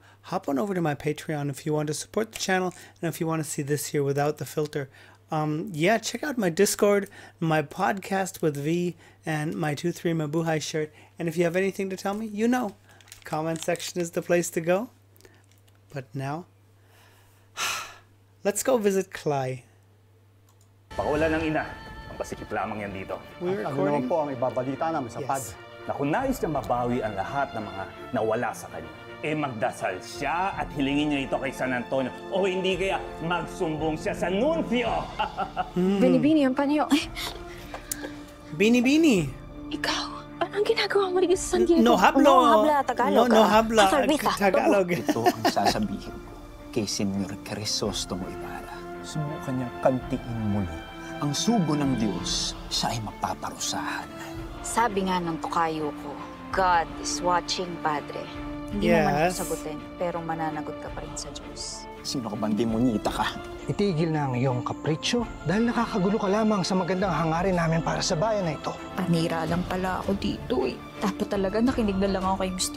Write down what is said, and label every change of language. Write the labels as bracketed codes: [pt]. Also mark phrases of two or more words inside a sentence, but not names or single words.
[en] Hop on over to my Patreon if you want to support the channel and if you want to see this here without the filter. Yeah, check out my Discord, my podcast with V, and my 2-3 Mabuhay shirt. And if you have anything to tell me, you know, comment section is the place to go. But now, let's go visit Cly. [tl] Pakawala ng ina. Ang pasikip lamang yan dito. [en] We're [tl] Ano [en] recording. [tl] naman po ang ibabalita namin sa PAD? Na kung nais niyang mabawi ang lahat ng mga nawala sa kanya, magdasal siya at hilingin niya ito kay San Antonio. O hindi kaya magsumbong siya sa nuncio. Bini-bini, ang panyo. Bini-bini. Ikaw, anong ginagawa mo dito sa San Diego? [es] No hablo. No habla, Tagalog. No habla. Salvita. [tl] Tagalog. Ito ang sasabihin ko kay Senyor Crisostomo Ibarra. Subukan niyang kantiin muli ang sugo ng Diyos, siya ay mapaparusahan. Sabi nga ng tukayo ko, [en] God is watching, [tl] Padre. Hindi mo man ako sagutin, pero mananagot ka pa rin sa Diyos. Sino ka bang demonita ka? Itigil na ang iyong kapritsyo dahil nakakagulo ka lamang sa magandang hangarin namin para sa bayan na ito. Panira lang pala ako dito eh. Dapat talaga nakinig na lang ako kay Mr.